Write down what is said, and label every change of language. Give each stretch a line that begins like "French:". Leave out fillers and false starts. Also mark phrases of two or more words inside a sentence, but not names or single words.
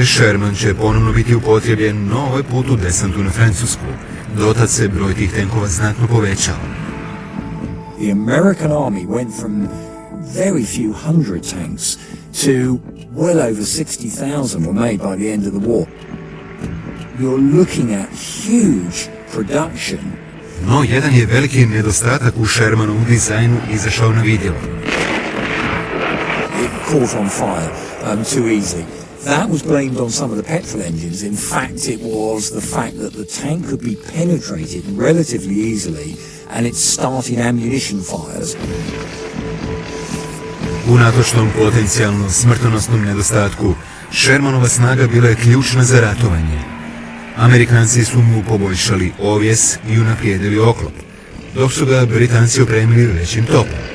Croatian: Sherman će ponovno biti upotrijebljen, no ovaj put u desantu na Francusku. Dotad se broj tih tenkova znatno povećao.
English: The American army went from very few hundred tanks to well over 60,000 were made by the end of the war. You're looking at huge production.
Croatian: No, jedan je veliki nedostatak u Shermanovu dizajnu izašao na vidjelo.
English: Caught on fire too easily. That was blamed on some of the petrol engines. In fact, it was the fact that the tank could be penetrated relatively easily and it started ammunition fires.
Croatian: Unatoč tom potencijalno smrtonosnom nedostatku, Shermanova snaga bila je ključna za ratovanje. Amerikanci su mu poboljšali ovjes i unaprijedili oklop, dok su ga Britanci opremili većim topom.